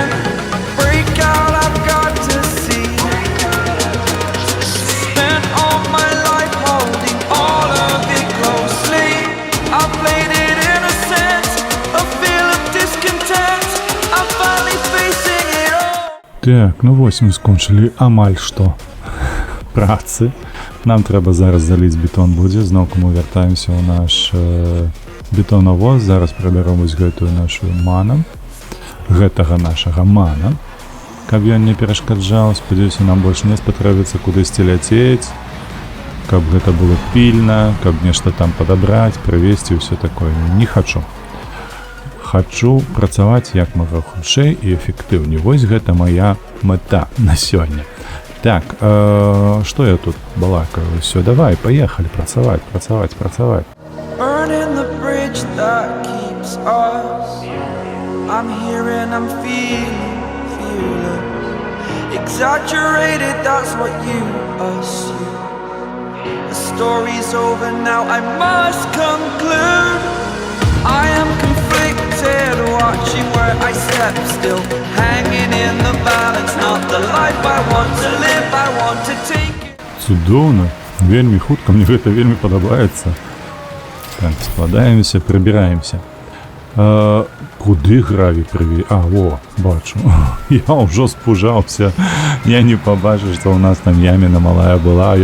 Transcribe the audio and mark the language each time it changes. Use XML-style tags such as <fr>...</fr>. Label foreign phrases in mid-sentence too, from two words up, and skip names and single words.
<en>Break out, I've got to see. Spent all my life holding all of it closely. I played it innocent, a feel of discontent. I'm finally facing it all.</en> <be>Так, ну вось мы скончылі амаль што працы. Нам трэба зараз заліць бетон будзе. Зноўку мы вяртаемся ў наш бетонавоз. Зараз прыбяром вось гэтую нашу ману. Гэтага нашага мана. Каб ён не перашкаджаў, спадзяюся, нам больш не спатрэбіцца кудысьці ляцець, каб гэта было пільна, каб нешта там падабраць, прывезці, ўсё такое. Не хачу. Хачу працаваць як мага хутчэй і эфектыўней. Вось гэта моя мэта на сёння. Так, што я тут балакаю? Усё, давай, паехалі працаваць.</be> <en>Burning the bridge that keeps us. I'm here and I'm feeling. Exaggerated, that's what you assume. The story's over now, I must conclude. I am conflicted, watching where I step still, hanging in the balance, not the life I want to live, I want to take it.</en> <be>Цудоўна, вельмі хутка, мне гэта вельмі падабаецца. Так, складаемся, прыбіраемся. Куды граві прыві? А, во, бачу. Я ўжо спужаўся. Я не пабачыў, што ў нас там яміна малая была.</be>